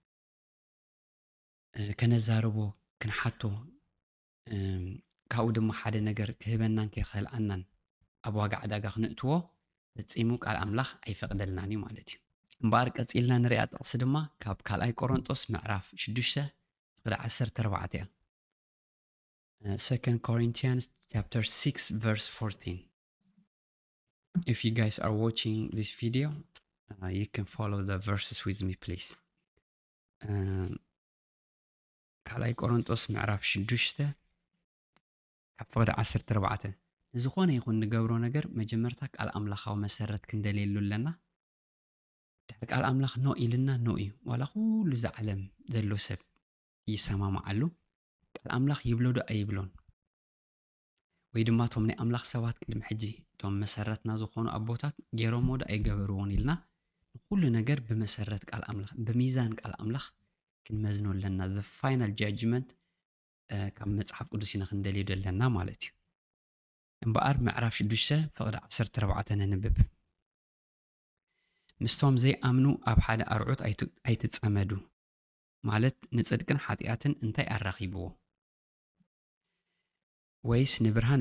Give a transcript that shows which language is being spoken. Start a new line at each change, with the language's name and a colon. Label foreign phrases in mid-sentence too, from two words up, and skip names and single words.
Tigrinya: ከነዛረቦ ክንሓቶ ካብኡ ድማ ሓደ ነገር ክህበናን ከይኽእልኣናን ኣብ ዋጋ ዕዳጋ ክንእትዎ ፈጺሙ ቃል ኣምላኽ ኣይፈቕደልናን እዩ ማለት እዩ እምበኣር ቀፂልና ንሪኣ ጥቕሲ ድማ ካብ ካልኣይ ቆሮንጦስ ምዕራፍ 6 ፍቅዲ 14 እያ
English: 2 Corinthians chapter 6 verse 14 if you guys are watching this video You can follow the verses with me, please.
Tigrinya: ካልኣይ ቆሮንጦስ ምዕራፍ 6 ካብ ፍቕዲ 14 ዝኾነ ይኹን ንገብሮ ነገር መጀመርታ ቃል ኣምላኻዊ መሰረት ክንደልየሉ ኣለና ድሕሪ ቃል ኣምላኽ ኖ ኢልና ኖ እዩ ዋላ ኩሉ ዝዓለም ዘሎ ሰብ ይሰማማዓሉ ቃል ኣምላኽ ይብሎ ዶ ኣይብሎን ወይ ድማ ቶም ናይ ኣምላኽ ሰባት ቅድሚ ሕጂ ቶም መሰረትና ዝኾኑ ኣቦታት ገይሮሞ ዶ ኣይገበርዎን ኢልና ኩሉ ነገር ብመሰረት ቃል ኣምላኽ ብሚዛን ቃል ኣምላኽ ክንመዝኖ ኣለና
English: the final judgment
Tigrinya: ካብ መጽሓፍ ቅዱስ ኢና ክንደልዩ ዘለና ማለት እዩ እምበኣር ምዕራፍ 6 ፍቕዲ 14 ነንብብ ምስቶም ዘይኣምኑ ኣብ ሓደ ኣርዑት ኣይትጸመዱ ማለት ንጽድቅን ሓጢኣትን እንታይ ኣራኺብዎ ወይስ ንብርሃን